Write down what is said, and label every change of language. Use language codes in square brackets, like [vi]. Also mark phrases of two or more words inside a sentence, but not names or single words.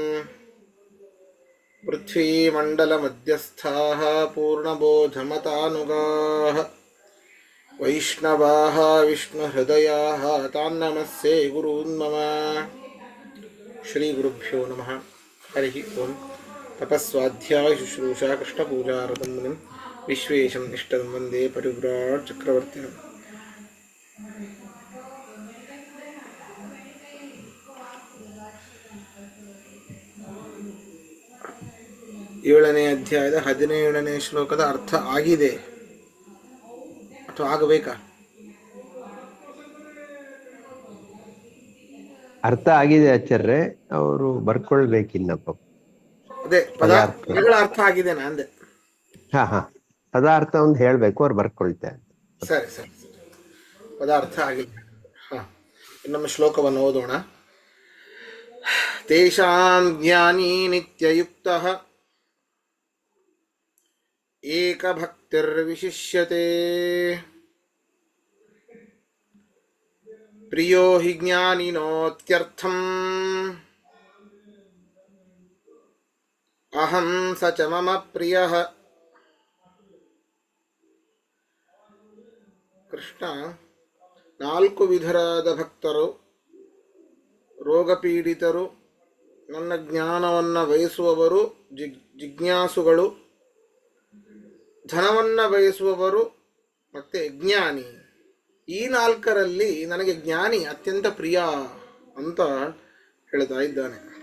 [sa] पृथ्वीमण्डलमध्यस्थाः पूर्णबोधमतानुगाः वैष्णवाः विष्णुहृदयाः तान्नमस्ये गुरून् मम। श्रीगुरुभ्यो नमः। हरिः ओम्। तपस्वाध्याय शुश्रूषा कृष्णपूजारतं मुनिं विश्वेशं निष्ठं वन्दे परिव्राट् चक्रवर्तिनम्। [kn] ಏಳನೇ ಅಧ್ಯಾಯದ 17ನೇ ಶ್ಲೋಕದ ಅರ್ಥ ಆಗಿದೆ ಅಥವಾ ಆಗಬೇಕಾ? ಅರ್ಥ ಆಗಿದೆ ಆಚಾರ್ಯ, ಅವರು ಬರ್ಕೊಳ್ಬೇಕಿನ್ನಪ್ಪ ಅದೇ ಪದಾರ್ಥ. ಪದಗಳ ಅರ್ಥ ಆಗಿದೆನಾ ಅಂದೆ. ಹಾ, ಪದಾರ್ಥ ಒಂದು ಹೇಳ್ಬೇಕು, ಅವ್ರು ಬರ್ಕೊಳ್ತಾರೆ. ಸರಿ ಸರಿ ಸರಿ, ಪದಾರ್ಥ ಆಗಿಲ್ಲ. ಹಾ, ಇನ್ನೊಮ್ಮೆ ಶ್ಲೋಕವನ್ನು ಓದೋಣ. [sa] ತೇಷಾಂ ಜ್ಞಾನಿ ನಿತ್ಯಯುಕ್ತಃ ಏಕಭಕ್ತಿರ್ವಿಶಿಷ್ಯತೆ ಪ್ರಿಯೋ ಹಿ ಜ್ಞಾನಿನೋತ್ಯರ್ಥಂ ಅಹಂ ಸ ಚ ಮಮ ಪ್ರಿಯಃ. [kn] ಕೃಷ್ಣ 4 ವಿಧರಾದ ಭಕ್ತರು, ರೋಗಪೀಡಿತರು, ನನ್ನ ಜ್ಞಾನವನ್ನು ಬಯಸುವವರು, ಜಿಜ್ಞಾಸುಗಳು, ಧನವನ್ನು ಬಯಸುವವರು ಮತ್ತೆ ಜ್ಞಾನಿ. ಈ 4ರಲ್ಲಿ ನನಗೆ ಜ್ಞಾನಿ ಅತ್ಯಂತ ಪ್ರಿಯ ಅಂತ ಹೇಳ್ತಾ ಇದ್ದಾನೆ.